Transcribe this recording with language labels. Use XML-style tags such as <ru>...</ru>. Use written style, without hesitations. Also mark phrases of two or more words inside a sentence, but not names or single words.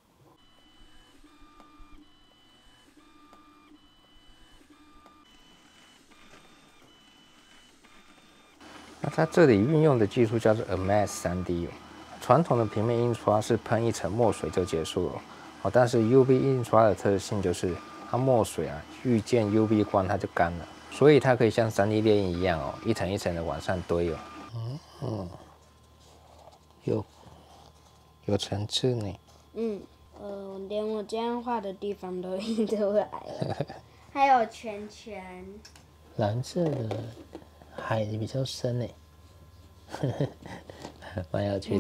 <zh>那它這裡運用的技術叫做 Amass 3D 哦。傳統的平面印刷是噴一層墨水就結束了哦，但是 UV 印刷的特性就是它墨水啊遇見 UV 光它就乾了，所以它可以像 3D 列印一樣哦，一層一層的往上堆哦。有層次呢。連我這樣畫的地方都印出來了。還有圈圈。藍色的海比較深呢，蠻有趣的。</zh>